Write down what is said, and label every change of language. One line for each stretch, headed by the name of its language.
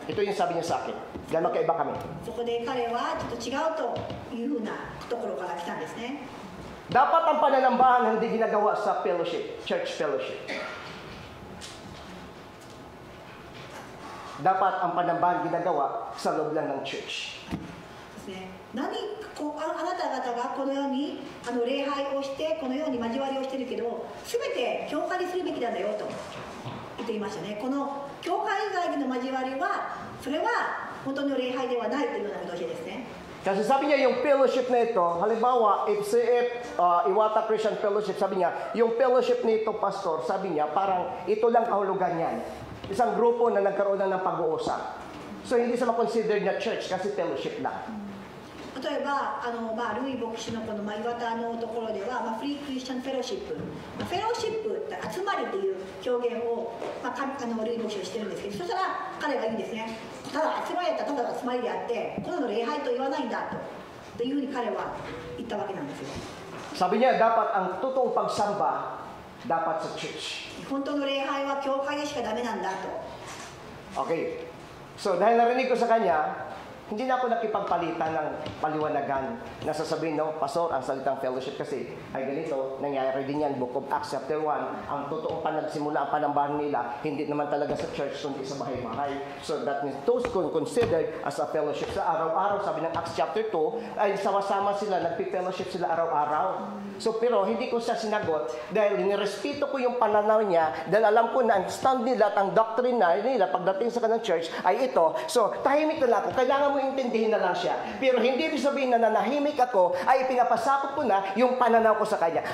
Filipino: Ito yung sabi niya sa akin, dahil magkaiba kami.
Japanese: そこで彼はちょっと違うというふうなところから来たんですね
Filipino: Dapat ang pananambahan hindi ginagawa sa fellowship, church fellowship. Dapat ang panambahan ginagawa sa loob lang ng church.
Japanese: ですねあなた方がこのように礼拝をしてこのように交わりをしてるけど全て教会にするべきなんだよと言っていましたねこの教会以外での交わりはそれは本当の礼拝ではないというような教えですね
Filipino: Kasi sabi niya yung fellowship na ito, halimbawa, if Iwata Christian Fellowship, sabi niya, yung fellowship nito, pastor, sabi niya, parang ito lang kahulugan niyan. Isang grupo na nagkaroon ng pag-uusap. So, hindi sa makonsider na church kasi fellowship lang.
Japanese: 例えばルイ牧師のこの岩田のところでは、フリークリスチャンフェローシップ、フェローシップって集まりっていう表現を、ルイ牧師はしてるんですけど、そしたら彼が言うんですね、ただ集まりだったらただ集まりであってこの礼拝と言わないんだというふうに彼は言ったわけなんですよ。
Filipino: Sabi niya, dapat ang totoong pagsamba, dapat sa church.
Japanese: 本当の礼拝は教会でしかダメなんだと。 Okay.
Filipino: So, dahil narinig ko sa kanya, hindi na ako nakipagpalitan ng paliwanagan na sasabihin, no, Pastor, ang salitang fellowship kasi ay ganito, nangyayari din yan, Book of Acts chapter 1, ang totoong panagsimula, ang panambahan nila, hindi naman talaga sa church, kundi sa bahay-bahay.
English: So that means those considered as a fellowship.
Filipino: Sa araw-araw, sabi ng Acts chapter 2, ay sama-sama sila, nagpi-fellowship sila araw-araw. So, pero hindi ko siya sinagot dahil nirespeto ko yung pananaw niya dahil alam ko na ang stand nila at ang doctrine nila pagdating sa kanang church ay ito. So, tahimik na lang ako. Kailangan mo intindihin na lang siya. Pero hindi ibig sabihin na nanahimik ako ay pinapasakot ko na yung pananaw ko sa kanya.